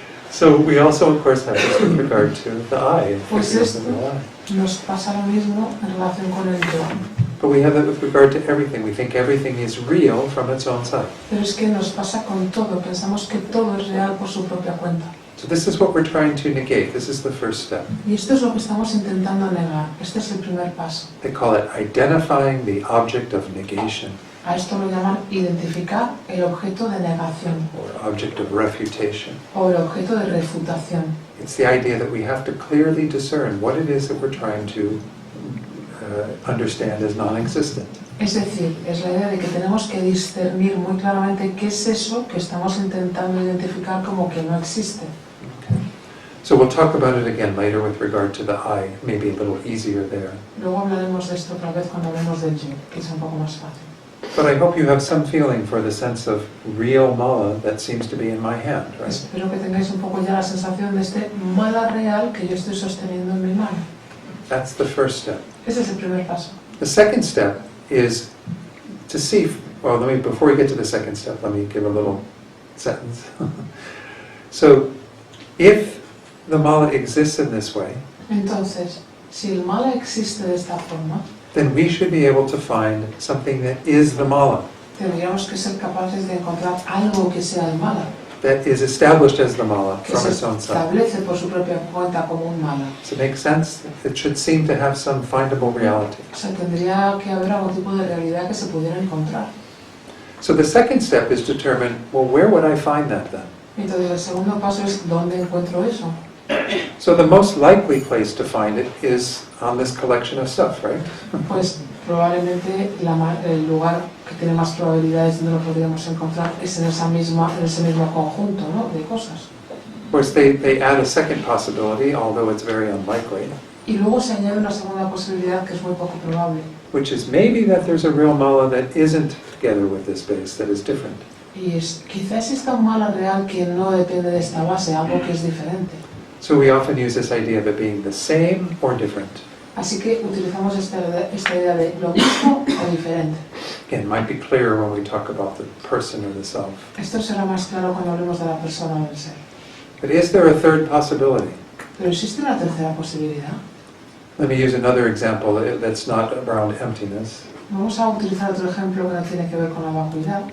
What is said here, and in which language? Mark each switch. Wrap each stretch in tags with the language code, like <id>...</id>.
<en>So we also, of course, have this with regard to the I.</en> <es>Pues</es> <en>figures</en> <es>esto</es> <en>of the I.</en> <es>nos pasa lo mismo en relación con el yo.</es> <en>But we have that with regard to everything. We think everything is real from its own side.</en> <es>Pero es que nos pasa con todo. Pensamos que todo es real por su propia cuenta.</es> <en>So this is what we're trying to negate. This is the first step.</en> <es>Y esto es lo que estamos intentando negar. Este es el primer paso.</es> <en>They call it identifying the object of negation,</en> <es>A esto lo llaman identificar el objeto de negación</es> <en>or object of refutation.</en> <es>o el objeto de refutación.</es> <en>It's the idea that we have to clearly discern what it is that we're trying to understand as non-existent.</en> <es>Es decir, es la idea de que tenemos que discernir muy claramente qué es eso que estamos intentando identificar como que no existe.</es> <en>So we'll talk about it again later with regard to the I, maybe a little easier there.</en> <es>Luego hablaremos de esto otra vez cuando hablemos del yo, que es un poco más fácil.</es> <en>But I hope you have some feeling for the sense of real mala that seems to be in my hand, right?</en> <es>Espero que tengáis un poco ya la sensación de este mala real que yo estoy sosteniendo en mi mano.</es> <en>That's the first step.</en> <es>Ese es el primer paso.</es> <en>The second step is to see, well, before we get to the second step, let me give a little sentence. So, if the mala exists in this way,</en> <es>Entonces, si el mala existe de esta forma,</es> <en>then we should be able to find something that is the mala,</en> <es>tendríamos que ser capaces de encontrar algo que sea el mala,</es> <en>that is established as the mala</en> <es>que</es> <en>from</en> <es>se</es> <en>its own side.</en> <es>establece por su propia cuenta como un mala.</es> <en>Does it make sense? It should seem to have some findable reality.</en> <es>O sea, tendría que haber algún tipo de realidad que se pudiera encontrar.</es> <en>So the second step is to determine, well, where would I find that then?</en> <es>Entonces, el segundo paso es ¿dónde encuentro eso?</es> <en>So the most likely place to find it is on this collection of stuff, right?</en> <es>Pues probablemente el lugar que tiene más probabilidades donde lo podríamos encontrar es en ese mismo conjunto, ¿no?, de cosas.</es> <en>Of course, they add a second possibility, although it's very unlikely,</en> <es>Y luego se añade una segunda posibilidad que es muy poco probable,</es> <en>which is maybe that there's a real mala that isn't together with this base, that is different.</en> <es>y es quizás exista un mala real que no depende de esta base, algo que es diferente.</es> <en>So we often use this idea of it being the same or different.</en> <es>Así que utilizamos esta idea de lo mismo o diferente.</es> <en>Again, it might be clearer when we talk about the person or the self.</en> <es>Esto será más claro cuando hablemos de la persona o del ser.</es> <en>But is there a third possibility?</en> <es>Pero existe una tercera posibilidad.</es> <en>Let me use another example that's not around emptiness,</en> <es>Vamos a utilizar otro ejemplo que no tiene que ver con la vacuidad.</es>